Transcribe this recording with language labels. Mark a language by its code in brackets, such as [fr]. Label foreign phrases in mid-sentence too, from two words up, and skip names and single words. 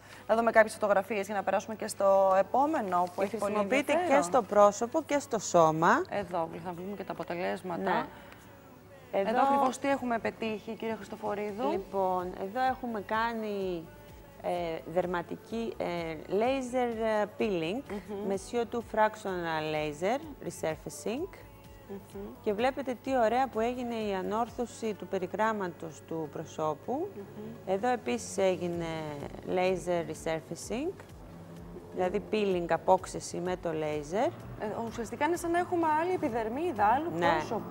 [el] Να δούμε κάποιες φωτογραφίες για να περάσουμε και στο επόμενο που έχει πολύ ενδιαφέρον. Χρησιμοποιείται και στο πρόσωπο και στο σώμα. Εδώ θα βλέπουμε και τα αποτελέσματα. Ναι. Εδώ ακριβώς τι έχουμε πετύχει, κύριε Χριστοφορίδου. Λοιπόν, εδώ έχουμε κάνει δερματική [en] laser peeling [el] με [en] CO2 fractional laser resurfacing. [el] Και βλέπετε τι ωραία που έγινε η ανόρθωση του περιγράμματος του προσώπου. Εδώ επίσης έγινε [en] laser resurfacing, [el] δηλαδή peeling, απόξεση με το laser. Ουσιαστικά είναι σαν να έχουμε άλλη επιδερμίδα, άλλο πρόσωπο.